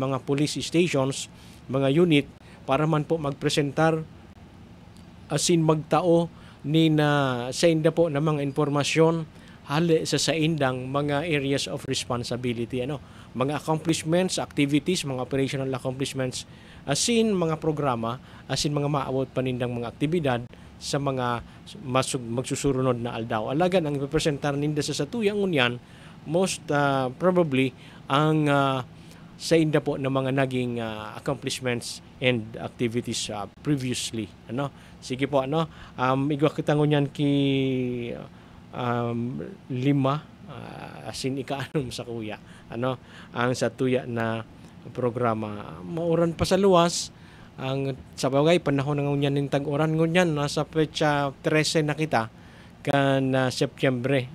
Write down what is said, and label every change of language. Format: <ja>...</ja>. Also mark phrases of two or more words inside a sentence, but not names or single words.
<bik>mga police stations, mga unit, para man po magpresentar asin magtao ni na sa inda po na mga informasyon hali sa saindang mga</bik> <en>areas of responsibility,</en> <bik>mga accomplishments, activities, mga</bik> <en>operational accomplishments,</en> <bik>asin mga programa, asin mga maabot panindang mga aktibidad sa mga magsusurunod na aldaw. Alagan ang ipapresentar ninda sa satuyang unyan,</bik> <en>most probably</en> <bik>ang sa inda po ng mga naging</bik> <en>accomplishments and activities previously.</en> <bik>Sige po, igwa kita ngunyan ki lima, asin ikaanom sa kuya. Ang sa tuya na programa. Mauran pa sa luwas, ang sa bagay, panahon ng ngunyan ng tag-uran ngunyan, nasa petsa 13 na kita, kan Setyembre.</bik>